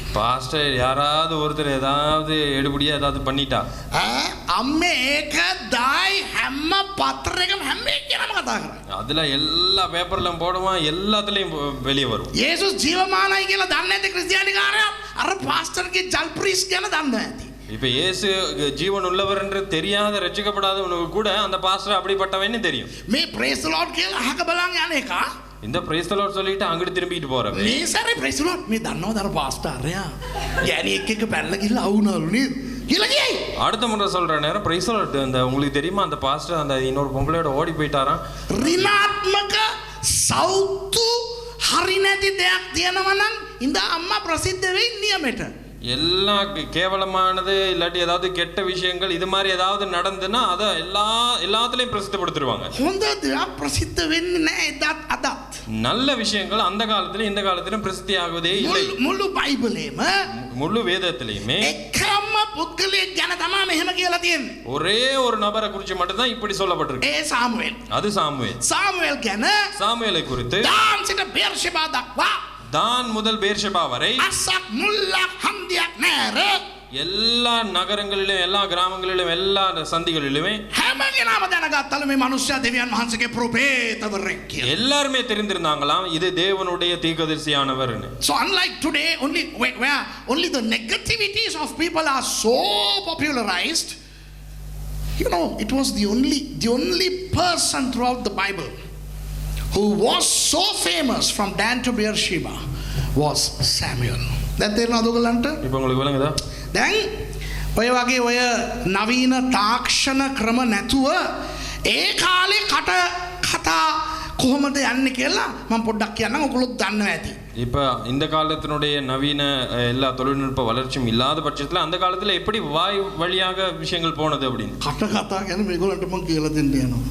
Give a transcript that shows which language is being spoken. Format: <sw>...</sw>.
<ta>Pastor யாராவது ஒருத்தர் ஏதாவது எடுபடியா ஏதாவது பண்ணிட்டா</ta> <si>අම්මේ ඒක දායි හැම පත්‍රයකම හැම එකේම කතා කරන්නේ.</si> <ta>அதுல எல்லா பேப்பர்லயும் போடுவான், எல்லாத்துலயும் வெளியே வரும்.</ta> <si>යේසුස් ජීවමානයි කියලා දන්නේ නැති ක්‍රිස්තියානිකාරයා අර පාස්ටර්ගේ ජල්ප්‍රීස් ගැන දන්නේ නැති.</si> <ta>இப்ப இயேசு ஜீவன் உள்ளவர் என்று தெரியாத ரட்சிக்கப்படாதவனுக்கு கூட அந்த பாஸ்டர் அப்படிப்பட்டவன்னு தெரியும்.</ta> <si>මේ ප්‍රේස් ද ලෝඩ් කියලා අහක බලන් යන එක.</si> <ta>இந்த பிரைஸ் தி லார்ட் சொல்லிட்டு அங்கிட்டு திரும்பிட்டு போறவன்.</ta> <si>මේ සැරේ ප්‍රේස් ද ලෝඩ් මේ දන්නවද අර පාස්ටර්යා? යෑණියෙක් එක්ක පැනලා ගිහලා අවුනාලු නේද? කියලා කියයි.</si> <ta>அடுத்த முறை சொல்ற நேரம் பிரைஸ் தி லார்ட் அந்த உங்களுக்கு தெரியுமா அந்த பாஸ்டர் அந்த இன்னொரு பொம்பளையோட ஓடி போயிட்டாராம்.</ta> <si>ඍණාත්මක සෞතු හරි නැති දෙයක් තියෙනවා නම් ඉඳ අම්මා ප්‍රසිද්ධ වෙයි නියමෙට.</si> <ta>எல்லா கேவலமானது இல்லாட்டி ஏதாவது கெட்ட விஷயங்கள் இது மாதிரி ஏதாவது நடந்துன்னா அதை எல்லாத்துலயும் பிரசித்தப்படுத்திடுவாங்க.</ta> <si>හොඳ දෙයක් ප්‍රසිද්ධ වෙන්නේ නැහැ එදත් අදත්.</si> <ta>நல்ல விஷயங்கள் அந்த காலத்திலும் இந்த காலத்திலும் பிரசித்தி ஆகுவதே இல்லை.</ta> <si>මුළු බයිබලෙම</si> <ta>முழு வேதத்திலையுமே</ta> <si>එකම පුද්ගලයෙක් ගැන තමයි මෙහෙම කියලා තියෙන්නේ.</si> <ta>ஒரே ஒரு நபரை குறித்து மட்டும் தான் இப்படி சொல்லப்பட்டிருக்கு.</ta> <si>ඒ සාමුවෙල්.</si> <ta>அது சாமுவேல்.</ta> <si>සාමුවෙල් ගැන</si> <ta>சாமுவேலை குறித்து</ta> <si>දාන් සිට බේර්ෂෙබා දක්වා</si> <ta>தான் முதல் பேர்ஷெபா வரை</ta> <si>අස්සක් මුල්ලක් හන්දියක් නැර</si> <ta>எல்லா நகரங்களிலும் எல்லா கிராமங்களிலும் எல்லா சந்திகளிலுமே</ta> <si>හැම කෙනාම දැනගත්තලු මේ මිනිස්සයා දෙවියන් වහන්සේගේ ප්‍රොපේතවරෙක් කියලා.</si> <ta>எல்லாருமே தெரிந்திருந்தாங்களாம் இது தேவனுடைய தீர்க்கதரிசியானவர்னு.</ta> <en>So unlike today, where only the negativities of people are so popularized, you know, it was the only person throughout the Bible who was so famous from Dan to Beersheba was Samuel.</en> <si>දැන් තේරෙනවද ඔයගලන්ට?</si> <ta>இப்போ உங்களுக்கு விளங்குதா?</ta> <si>දැන් ඔය වගේ ඔය නවීන තාක්ෂණ ක්‍රම නැතුව ඒ කාලේ කතා කොහොමද යන්නේ කියලා මම පොඩ්ඩක් කියන්නම්. ඔයගොල්ලෝ දන්නවා ඇති.</si> <ta>இப்போ இந்த காலத்தினுடைய நவீன எல்லா தொழில்நுட்ப வளர்ச்சியும் இல்லாத பட்சத்தில் அந்த காலத்தில் எப்படி வாய் வழியாக விஷயங்கள் போனது அப்படின்னு</ta> <si>කතා ගැන මේගොල්ලන්ට මම කියලා දෙන්න යනවා.</si>